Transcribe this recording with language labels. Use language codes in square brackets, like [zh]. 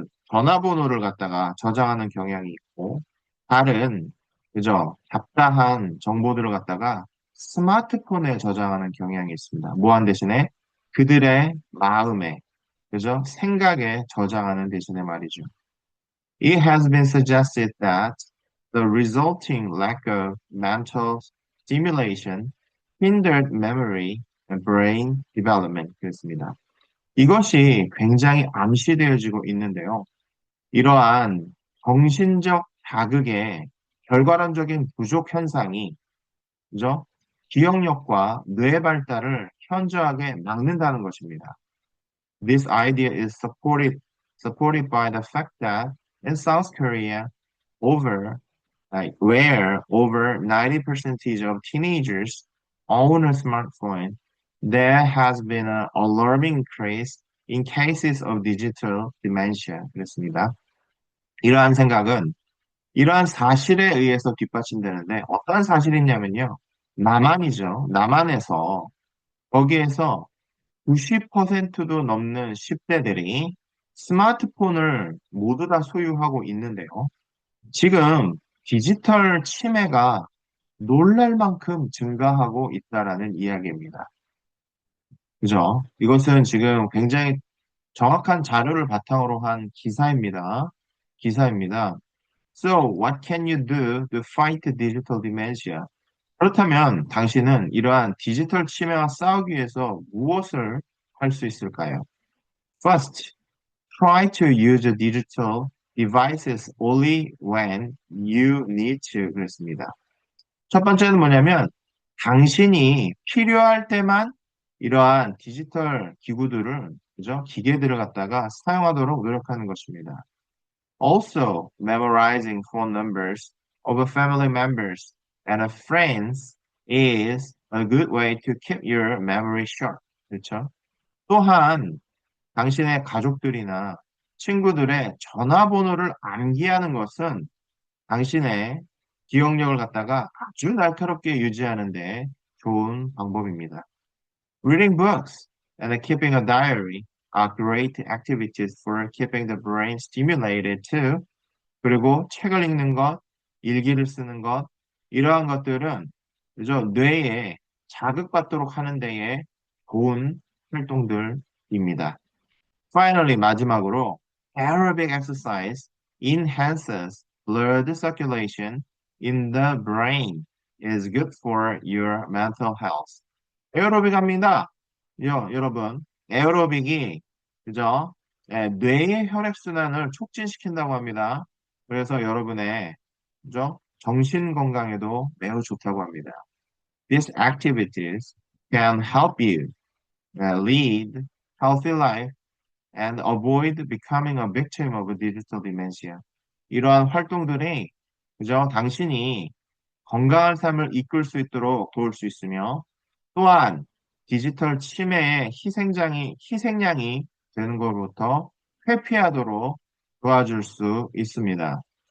[ko] 전화번호를 갖다가 저장하는 경향이 있고, 다른, 그죠? 잡다한 정보들을 갖다가 스마트폰에 저장하는 경향이 있습니다. 무한 대신에 그들의 마음에, 그죠? 생각에 저장하는 대신에 말이죠. [en] It has been suggested that the resulting lack of mental stimulation hindered memory and brain development. [ko] 그렇습니다. 이것이 굉장히 암시되어지고 있는데요. 이러한 정신적 자극의 결과론적인 부족 현상이, 그죠? 기억력과 뇌 발달을 현저하게 막는다는 것입니다. [en] This idea is supported by the fact that in South Korea, where over 90% of teenagers own a smartphone, there has been an alarming increase in cases of digital dementia. [ko] 그렇습니다. 이러한 생각은 이러한 사실에 의해서 뒷받침되는데 어떤 사실이냐면요. 남한이죠. 남한에서 거기에서 90%도 넘는 10대들이 스마트폰을 모두 다 소유하고 있는데요. 지금 디지털 치매가 놀랄 만큼 증가하고 있다라는 이야기입니다. 그죠? 이것은 지금 굉장히 정확한 자료를 바탕으로 한 기사입니다. 기사입니다. [en] So, what can you do to fight digital dementia? [ko] 그렇다면 당신은 이러한 디지털 치매와 싸우기 위해서 무엇을 할 수 있을까요? [en] First, try to use digital devices only when you need to. [ko] 그랬습니다. 첫 번째는 뭐냐면 당신이 필요할 때만 이러한 디지털 기구들을, 그죠? 기계들을 갖다가 사용하도록 노력하는 것입니다. [en] Also, memorizing phone numbers of family members and friends is a good way to keep your memory sharp. [ko] 그렇죠? 또한 당신의 가족들이나 친구들의 전화번호를 암기하는 것은 당신의 기억력을 갖다가 아주 날카롭게 유지하는 데 좋은 방법입니다. [en] Reading books and keeping a diary are great activities for keeping the brain stimulated too. [ko] 그리고 책을 읽는 것, 일기를 쓰는 것, 이러한 것들은 그저 뇌에 자극받도록 하는 데에 좋은 활동들입니다. [en] Finally, [ko] 마지막으로 [en] aerobic exercise enhances blood circulation in the brain is good for your mental health. [ko] 에어로빅 합니다. 여러분, 에어로빅이 그죠? 뇌의 혈액순환을 촉진시킨다고 합니다. 그래서 여러분의 그죠? 정신 건강에도 매우 좋다고 합니다. [en] These activities can help you lead healthy life and avoid becoming a victim of digital dementia. [ko] 이러한 활동들이 그죠? 당신이 건강한 삶을 이끌 수 있도록 도울 수 있으며 또한 디지털 치매의 희생양이 되는 것부터 회피하도록 도와줄 수 있습니다.